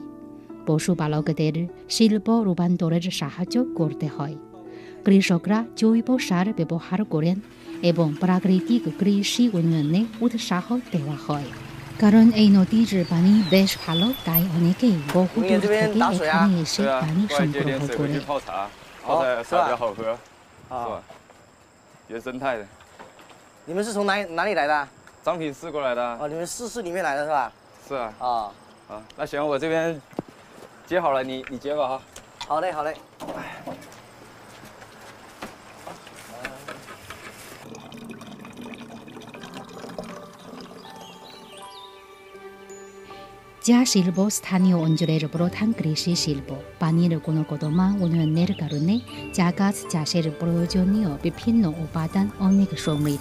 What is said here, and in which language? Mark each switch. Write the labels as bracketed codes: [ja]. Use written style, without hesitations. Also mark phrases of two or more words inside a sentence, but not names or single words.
[bn] পশুপালকদের শিল্প রূপান্তরের সাহায্য করতে হয়। কৃষকরা জৈব সার ব্যবহার করেন এবং প্রাকৃতিক কৃষি উন্নয়নে উৎসাহ দেওয়া হয়। কারণ এই নদীর পানি বেশ ভালো, তাই অনেকেই বহু দূর থেকে এখানে এসে পানি সংগ্রহ করে। [zh] 你们是从哪里来的？商品市过来的。哦，你们市里面来的是吧？是啊。啊啊，那行，我这边接好了，你接吧哈。好嘞，好嘞。 [bn] চা শিল্প স্থানীয় অঞ্চলের প্রধান কৃষি শিল্প। পানির গুণগত মান উন্নয়নের কারণে চা গাছ চাষের প্রয়োজনীয় বিভিন্ন উপাদান অনেক সমৃদ্ধ।